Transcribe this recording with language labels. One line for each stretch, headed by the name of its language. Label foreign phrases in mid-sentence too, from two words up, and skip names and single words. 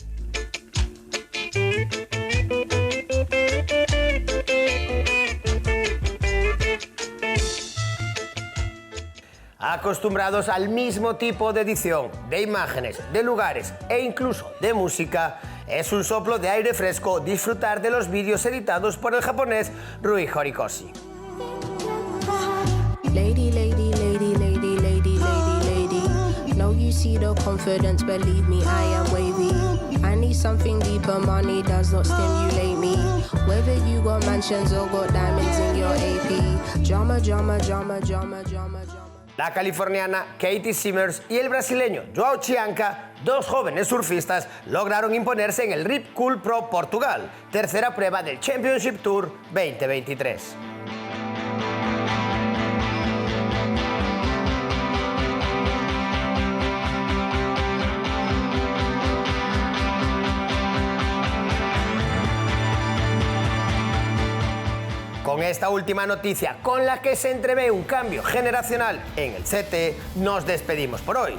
Spanish: Acostumbrados al mismo tipo de edición, de imágenes, de lugares e incluso de música, es un soplo de aire fresco disfrutar de los vídeos editados por el japonés Rui Horikoshi.
English: Lady, lady, lady, lady, lady, lady, lady. No, you see the confidence, believe me, I am wavy. I need something deeper, money does not stimulate me. Whether you got mansions or got diamonds in your AP. Drama, drama, drama, drama, drama, drama.
Spanish: La californiana Katie Simmers y el brasileño Joao Chianca, dos jóvenes surfistas, lograron imponerse en el Rip Curl Pro Portugal, tercera prueba del Championship Tour 2023. Con esta última noticia, con la que se entrevé un cambio generacional en el CT, nos despedimos por hoy.